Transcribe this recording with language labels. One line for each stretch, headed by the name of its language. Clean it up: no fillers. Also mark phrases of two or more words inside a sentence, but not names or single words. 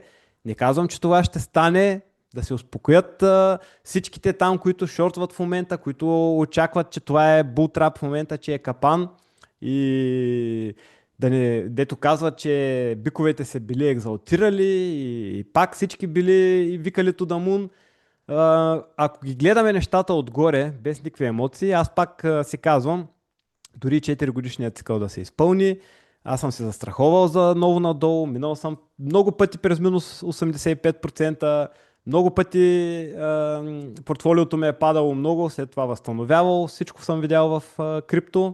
Bulgarian: Не казвам, че това ще стане, да се успокоят всичките там, които шортват в момента, които очакват, че това е бултрап в момента, че е капан и да не, дето казват, че биковете се били екзалтирали и пак всички били и викали
English: to the moon.
Bulgarian: Ако ги гледаме нещата отгоре, без никакви емоции, аз пак си казвам, дори 4 годишният цикъл да се изпълни, аз съм се застраховал за ново надолу, минал съм много пъти през минус 85%, много пъти портфолиото ми е падало много, след това възстановявал, всичко съм видял в крипто.